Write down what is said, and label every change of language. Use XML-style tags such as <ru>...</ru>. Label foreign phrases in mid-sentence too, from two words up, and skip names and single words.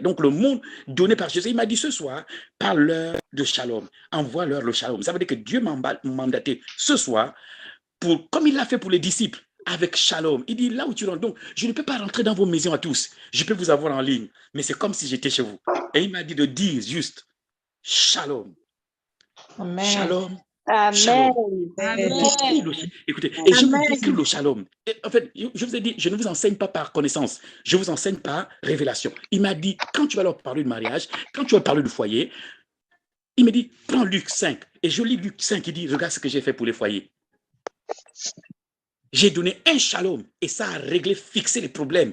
<fr>Donc le monde donné par Jésus, il m'a dit ce soir, parle-leur de shalom, envoie-leur le shalom. Ça veut dire que Dieu m'a mandaté ce soir, comme il l'a fait pour les disciples, avec shalom. Il dit, là où tu rentres, donc, je ne peux pas rentrer dans vos maisons à tous. Je peux vous avoir en ligne, mais c'est comme si j'étais chez vous. Et il m'a dit de dire juste, shalom. Amen. Shalom. Amen. Shalom. Amen. Écoutez, et je vous décris le shalom. Et en fait, je vous ai dit, je ne vous enseigne pas par connaissance, je vous enseigne par révélation. Il m'a dit, quand tu vas leur parler de mariage, quand tu vas parler du foyer, il me dit, prends Luc 5. Et je lis Luc 5, il dit, regarde ce que j'ai fait pour les foyers. J'ai donné un shalom et ça a réglé, fixé les problèmes.</fr>